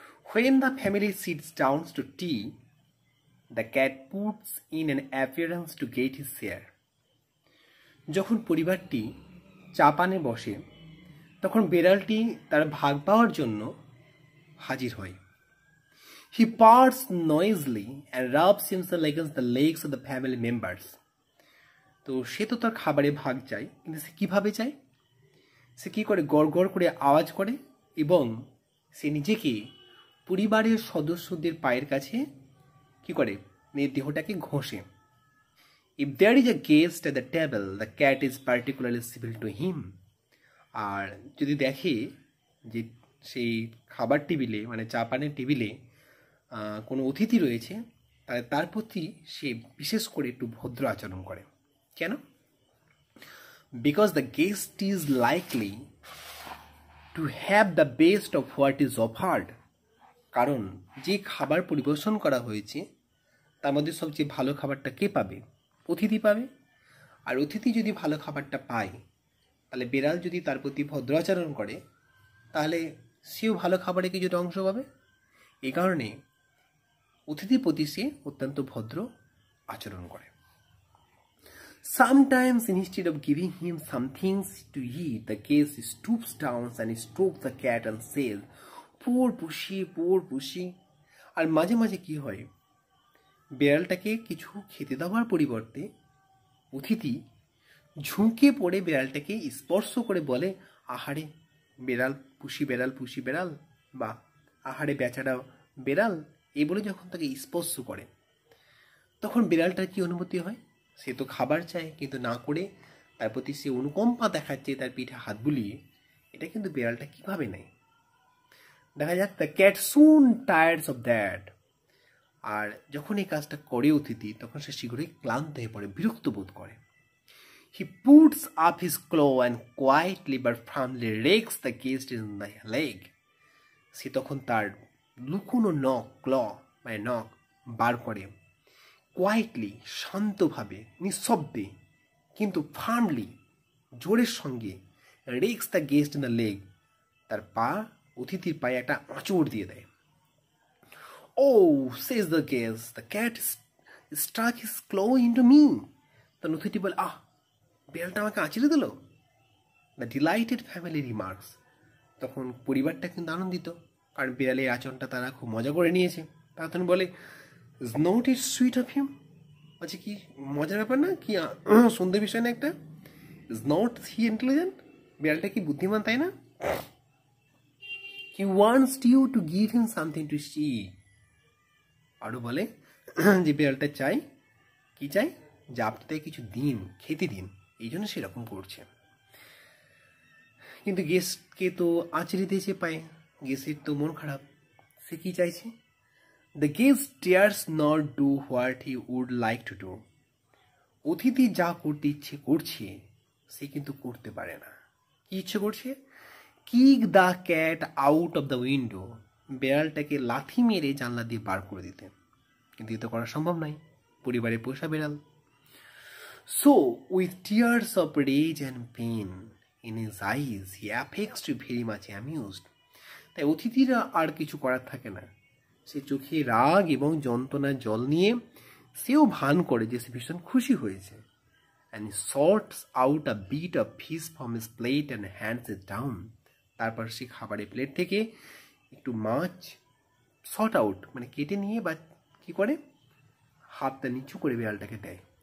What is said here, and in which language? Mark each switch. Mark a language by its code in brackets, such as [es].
[en] When the family sits down to tea, the cat puts in an appearance to get his share. [bn] যখন পরিবারটি চা পানে বসে তখন বেড়ালটি তার ভাগ পাওয়ার জন্য হাজির হয়। [en] He purrs noisily and rubs himself against the legs of the family members. [bn] তো সে তো তার খাবারে ভাগ চায়, কিন্তু সে কীভাবে চায়? সে কী করে? গড় গড় করে আওয়াজ করে এবং সে নিজেকে পরিবারের সদস্যদের পায়ের কাছে কী করে? দেহটাকে ঘষে। [en] If there is a guest at the table, the cat is particularly civil to him. [bn] আর যদি দেখে যে সেই খাবার টেবিলে মানে চা পানের টেবিলে কোনো অতিথি রয়েছে, তাহলে তার প্রতি সে বিশেষ করে একটু ভদ্র আচরণ করে। কেন? [en] Because the guest is likely to have the best of what is offered. [bn] কারণ যে খাবার পরিবেশন করা হয়েছে তার মধ্যে সবচেয়ে ভালো খাবারটা কে পাবে? অতিথি পাবে। আর অতিথি যদি ভালো খাবারটা পায়, তাহলে বেড়াল যদি তার প্রতি ভদ্র আচরণ করে, তাহলে সেও ভালো খাবারে কিছুটা অংশ পাবে। এই কারণে অতিথির প্রতি সে অত্যন্ত ভদ্র আচরণ করে। [en] Sometimes instead of giving him some things to eat, the guest stoops down and strokes the cat and says, "Poor pussy, poor pussy." [bn] আর মাঝে মাঝে কি হয়, বেড়ালটাকে কিছু খেতে দেওয়ার পরিবর্তে অতিথি ঝুঁকে পড়ে বেড়ালটাকে স্পর্শ করে বলে, আহারে বেড়াল পুষি বেড়াল পুষি বেড়াল, বা আহারে বেচারা বেড়াল, এই বলে যখন তাকে স্পর্শ করে তখন বেড়ালটার কি অনুভূতি হয়? সে তো খাবার চায়, কিন্তু না করে তার প্রতি সে অনুকম্পা দেখাচ্ছে তার পিঠে হাত বুলিয়ে। এটা কিন্তু বেড়ালটা কিভাবে নেয়? দেখা যাক, [en] The cat soon tireds of that. [bn] আর যখন এই কাজটা করে অতিথি, তখন সে শীঘ্রই ক্লান্ত হয়ে পড়ে, বিরক্ত বোধ করে। [en] He puts up his claw and quietly but firmly rakes the guest in the leg. [bn] সে তখন তার লুকোনো নখ বার করে, কোয়াইটলি শান্তভাবে নিঃশব্দে কিন্তু ফার্মলি জোরের সঙ্গে [en] rakes the guest in the leg, [bn] তার পা অতিথির পায়ে একটা আঁচড় দিয়ে দেয়। [en] Oh, says the guest, the cat stuck his claw into me. [bn] তখন অতিথি বলে, বেড়ালটা আমাকে আঁচড়ে দিল। [en] The delighted family remarks. [bn] তখন পরিবারটা কিন্তু আনন্দিত, কারণ বেড়ালের আচরণটা তারা খুব মজা করে নিয়েছে। তারা তখন বলে, [en] Is not it sweet of him. [bn] আচ্ছা, কি মজার ব্যাপার না? কি সুন্দর বিষয় না একটা? [en] Is not he intelligent? [bn] বেড়ালটা কি বুদ্ধিমান, তাই না? [en] He wants you to give him something to see. [bn] আরও বলে যে বেড়ালটা চাই, কি চাই? যে আপনি তাই কিছু দিন, খেতে দিন, এই জন্য সেরকম করছে। কিন্তু গেস্টকে তো আঁচড়ে দিয়েছে পায়ে, গেস্টের তো মন খারাপ। সে কি চাইছে? [en] The guest dares not do what he would like to do. [bn] অতিথি যা করতে ইচ্ছে করছে সে কিন্তু করতে পারে না। কি ইচ্ছে করছে? [en] Kick the cat out of the window. [bn] বেড়ালটাকে লাথি মেরে জানলা দিয়ে বার করে দিতে, কিন্তু এ তো করা সম্ভব নয়, পরিবারে পোষা বেড়াল। [en] So with tears of rage and pain in his eyes, he affects to be very much amused. [bn] তাই অতিথিরা আর কিছু করার থাকে না, সে চোখে রাগ এবং যন্ত্রণার জল নিয়ে সেও ভান করে যে সে ভীষণ খুশি হয়েছে। [en] And sorts out a bit of fish from his plate and hands it down. [bn] তারপর সে খাবারের প্লেট থেকে একটু মাছ শর্ট আউট মানে কেটে নিয়ে বা কী করে হাতটা নিচু করে বেড়ালটাকে দেয়।